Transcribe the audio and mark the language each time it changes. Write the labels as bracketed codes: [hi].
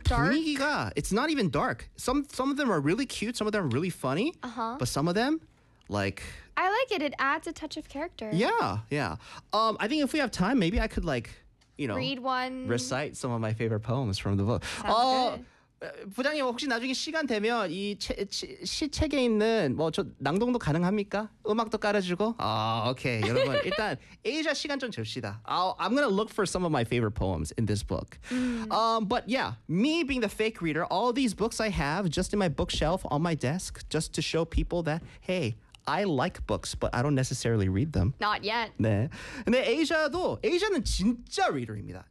[en] dark? [ko] 분위기가. [en] It's not even dark. Some of them are really cute. Some of them are really funny. Uh-huh. But some of them, like. I like it. It adds a touch of character. Yeah, yeah. I think if we have time, maybe I could like, you know. Read one. Recite some of my favorite poems from the book. Sounds good. [ko] 부장님 혹시 나중에 시간 되면 이 시책에 있는 뭐 저 낭독도 가능합니까? 음악도 깔아주고? 아, 오케이 여러분 일단 에이자 시간 좀 줍시다. [en] I'm gonna look for some of my favorite poems in this book. But yeah, me being the fake reader, all these books I have just in my bookshelf on my desk just to show people that hey, I like books, but I don't necessarily read them. Not yet. [ko] 네. 근데 Asia도, Asia는 진짜 reader입니다.